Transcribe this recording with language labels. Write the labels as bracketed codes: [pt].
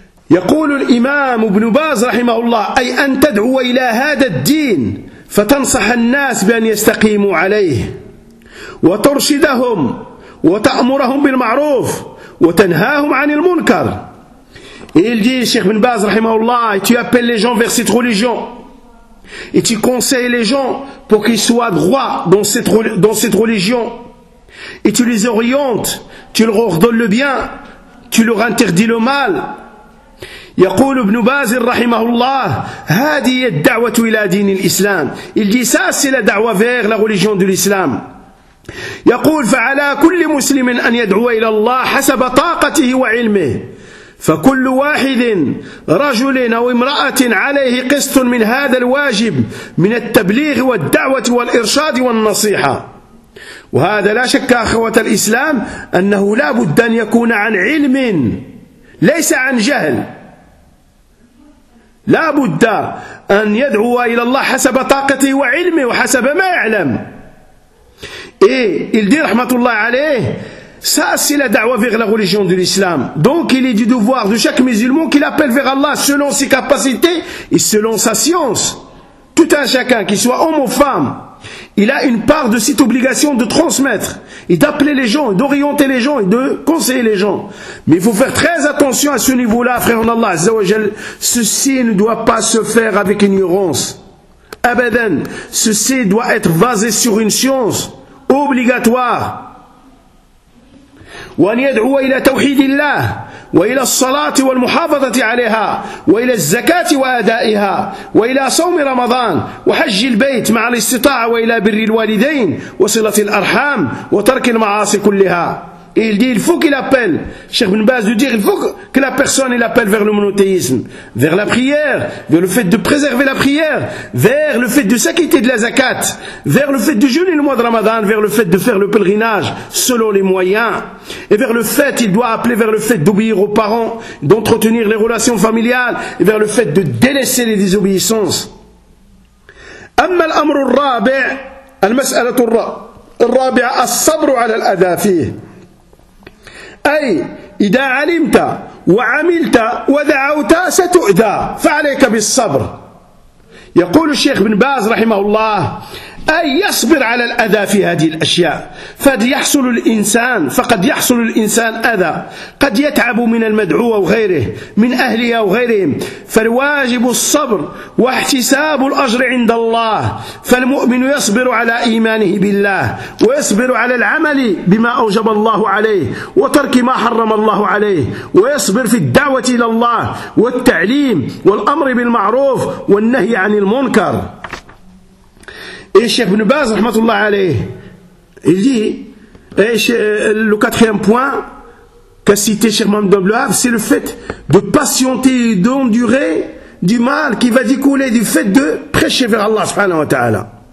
[ar] يقول الإمام ابن باز رحمه الله أي أن تدعو إلى هذا الدين فتنصح الناس بأن يستقيموا عليه وترشدهم وتأمرهم بالمعروف وتنهاهم عن المنكر. يقول الشيخ ابن باز رحمه الله [fr] tu appelles les gens vers cette religion et tu conseilles les gens pour qu'ils soient droits dans cette religion. Et tu les orientes, tu leur ordonnes le bien, tu leur interdis le mal. [ar] يقول ابن باز رحمه الله هذه الدعوة إلى دين الإسلام. [fr] Il dit ça c'est la da'wa vers la religion de l'islam. [ar] يقول فعلى كل مسلم أن يدعو إلى الله حسب طاقته وعلمه. فكل واحد رجل أو امرأة عليه قسط من هذا الواجب من التبليغ والدعوة والإرشاد والنصيحة. وهذا لا شك أخوة الإسلام أنه لا بد أن يكون عن علم ليس عن جهل. لا بد أن يدعو إلى الله حسب طاقته وعلمه وحسب ما يعلم. [fr] إيه إلدي رحمة الله عليه سأسي لدعوة في غلق رجون دي الإسلام. Donc il est du devoir de chaque musulman qu'il appelle vers Allah selon ses capacités et selon sa science. Tout un chacun, qu'il soit homme ou femme, il a une part de cette obligation de transmettre et d'appeler les gens, d'orienter les gens et de conseiller les gens. Mais il faut faire très attention à ce niveau-là, frère en Allah, Azza wa Jal. Ceci ne doit pas se faire avec ignorance. Abadan, ceci doit être basé sur une science obligatoire. [ar] Wa an yad'u ila tawhidillah وإلى الصلاة والمحافظة عليها وإلى الزكاة وأدائها وإلى صوم رمضان وحج البيت مع الاستطاعة وإلى بر الوالدين وصلة الأرحام وترك المعاصي كلها. [fr] Il dit il faut qu'il appelle, Cheikh Ibn Baz dit il faut que la personne il appelle vers le monothéisme, vers la prière, vers le fait de préserver la prière, vers le fait de s'acquitter de la zakat, vers le fait de jeûner le mois de Ramadan, vers le fait de faire le pèlerinage selon les moyens, et vers le fait il doit appeler vers le fait d'obéir aux parents, d'entretenir les relations familiales, et vers le fait de délaisser les désobéissances. [ar] أما الأمر الرابع المسألة الرابعة الصبر على الأذى فيه. أي إذا علمت وعملت ودعوت ستؤذى فعليك بالصبر. يقول الشيخ بن باز رحمه الله أي يصبر على الأذى في هذه الأشياء. فقد يحصل الإنسان أذى، قد يتعب من المدعو وغيره من أهله وغيرهم. فالواجب الصبر واحتساب الأجر عند الله. فالمؤمن يصبر على إيمانه بالله ويصبر على العمل بما أوجب الله عليه وترك ما حرم الله عليه، ويصبر في الدعوة إلى الله والتعليم والأمر بالمعروف والنهي عن المنكر. [fr] Et Cheikh Ibn Baz, rahmatullah alayh, il dit, le quatrième point qu'a cité Cheikh Mohamed Abdel Wahhab, c'est le fait de patienter et d'endurer du mal qui va découler du fait de prêcher vers Allah subhanahu wa ta'ala.